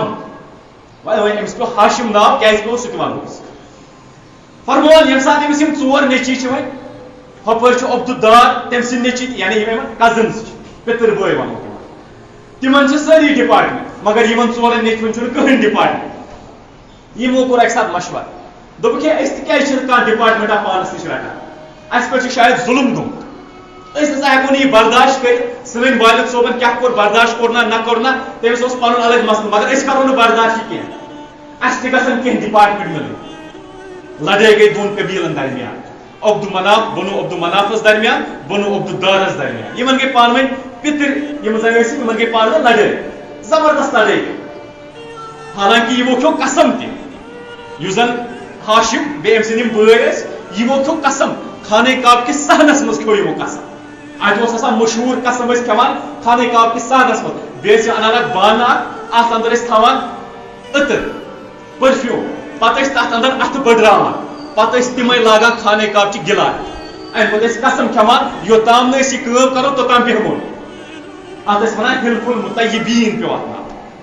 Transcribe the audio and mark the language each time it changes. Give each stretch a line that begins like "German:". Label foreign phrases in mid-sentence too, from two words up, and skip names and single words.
Kashmiri: وۄنۍ أمِس پیوٚو ہاشم ناو کیازِ پیوٚو سُہ تہِ ونو أسۍ فرمان ییٚمہِ ساتہٕ أمِس یِم ژور نیٚچِوۍ چھِ وۄنۍ ہۄپٲرۍ چھُ عبد الدار تٔمۍ سٕنٛدۍ نیٚچِوۍ تہِ یعنی یِم یِمن کزنز چھِ پِتٕر بٲے ونو تِمن چھِ سٲری ڈپارٹمنٹ مگر یِمن ژورن نیٚچوٮ۪ن چھُنہٕ کٕہٕنۍ ڈپارٹمنٹ یِمو کوٚر اکہِ ساتہٕ مشورٕ دوٚپُکھ ہے أسۍ تہِ کیازِ چھِنہٕ کانٛہہ ڈپارٹمنٹا پانس نِش رٹان اَسہِ پٮ۪ٹھ چھُ شاید ظُلم گوٚمُت أسۍ ہسا ہٮ۪کو نہٕ یہِ برداشت کٔرِتھ سٲنۍ والد صٲبن کیٛاہ کوٚر برداشت کوٚر نہ کوٚر نہ تٔمِس اوس پنُن الگ مسلہٕ مگر أسۍ کرو نہٕ برداشت یہِ کینٛہہ اَسہِ تہِ گژھن کینٛہہ ڈپارٹمنٹ مِلٕنۍ لڑٲے گٔے دۄن قبیٖلن درمیان عبد المناف بنو عبد المنافس درمیان بنو عبد الدارس درمیان یِمن گٔے پانہٕ ؤنۍ پِتٕر یِم زن ٲسۍ یِمن گٔے پانہٕ ؤنۍ لڑٲے زبردست لڑٲے حالانکہِ یِمو کھیوٚو قسم تہِ یُس زن ہاشم بیٚیہِ أمۍ سٕنٛدۍ یِم بٲے ٲسۍ یِمو کھیوٚو قسم خانہ کعبہ کِس صحنس منٛز کھیوٚو یِمو قسم اتہِ اوس آسان مشہوٗر قسم ٲسۍ کھٮ۪وان خانہ کعبہ کِس صحنس منٛز بیٚیہِ ٲسۍ انان اکھ بانہٕ اکھ اتھ اندر ٲسۍ تھاوان عطر پٔرفیوٗم پتہٕ ٲسۍ تتھ اندر اتھٕ بٔڑراوان پتہٕ ٲسۍ تِمے لاگان خانہ کعبہ چہِ گِلاے امہِ پتہٕ ٲسۍ قسم کھٮ۪وان یوٚتام نہٕ أسۍ یہِ کٲم کرو توٚتام بیہمو اتھ ٲسۍ ونان حلف المطیبیٖن پیوٚو اتھ ناو